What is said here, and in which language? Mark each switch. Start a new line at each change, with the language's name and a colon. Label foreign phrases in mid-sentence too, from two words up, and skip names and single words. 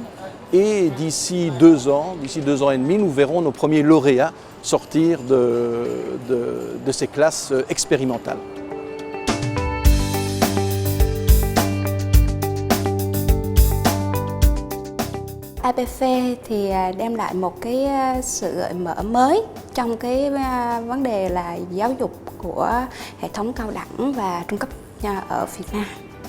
French: Et d'ici 2 ans, d'ici 2 ans et demi, nous verrons nos premiers lauréats sortir de ces classes expérimentales.
Vietnamese: APF thì đem lại một cái sự gợi mở mới trong cái vấn đề là giáo dục của hệ thống cao đẳng và trung cấp ở Việt Nam.